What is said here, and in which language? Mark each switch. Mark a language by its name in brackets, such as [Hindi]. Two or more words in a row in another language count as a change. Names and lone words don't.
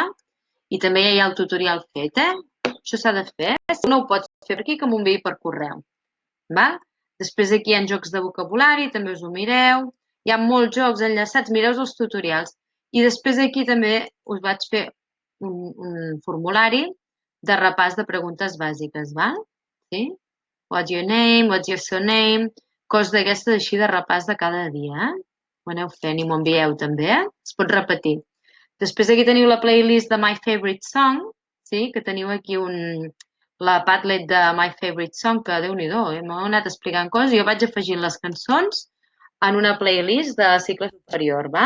[Catalan] I també ja hi ha el tutorial fet, Això s'ha de fer, Si no ho pots fer per aquí, que m'ho enviï per correu. Val? Després aquí hi ha jocs de vocabulari, també us ho mireu. Hi ha molts jocs enllaçats, mireu els tutorials. I després aquí també us vaig fer un formulari de repàs de preguntes bàsiques, val? Sí? [English] What's your name? What's your surname? [Catalan] Coses d'aquestes així de repàs de cada dia, Ho aneu fent i m'ho envieu també, Es pot repetir. Després aquí teniu la playlist de My Favorite Song, sí? Que teniu aquí la Padlet de My Favorite Song, que déu-n'hi-do, m'ha anat explicant coses. Jo vaig afegint les cançons en una playlist de cicle superior, va?